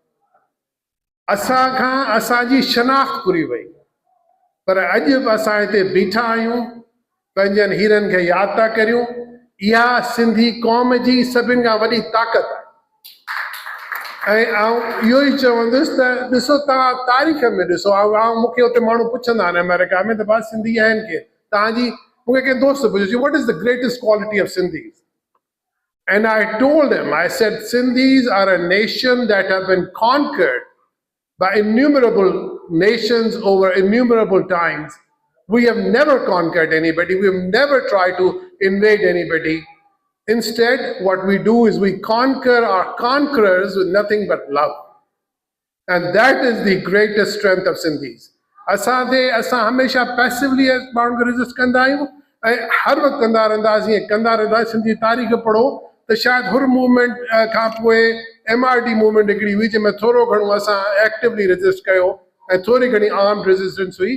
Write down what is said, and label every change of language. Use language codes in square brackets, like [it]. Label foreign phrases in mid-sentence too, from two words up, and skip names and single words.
[sd] असां खां असांजी शनाख़्त पूरी वई, पर अॼु बि असां हिते बीठा आहियूं, पंहिंजनि हीरनि खे यादि था करियूं। इहा सिंधी क़ौम जी सभिनि खां वॾी ताक़त आहे। ऐं आउं इहो ई चवंदुसि त ॾिसो तव्हां तारीख़ में ॾिसो। मूंखे हुते माण्हू पुछंदा आहिनि अमेरिका में त भाउ सिंधी आहिनि के, तव्हांजी मूंखे कंहिं दोस्त पुछियो [en] what is the greatest quality of Sindhis? And I told him, I said, Sindhis are a nation that have been conquered by innumerable nations over innumerable times. We have never conquered anybody. We have never tried to invade anybody. Instead, what we do is we conquer our conquerors with nothing but love. And that is the greatest strength of Sindhis. [sd] असां हमेशा पैसिवली माण्हुनि खे रेजिस्ट कंदा आहियूं ऐं हर वक़्तु कंदा रहंदासीं। सिंधी तारीख़ पढ़ो त शायदि हुर मूवमेंट खां पोइ MRD मूवमेंट हिकिड़ी हुई जंहिंमें थोरो घणो असां [en] actively resist [sd] कयो ऐं थोरी घणी [en] armed resistance [sd] हुई।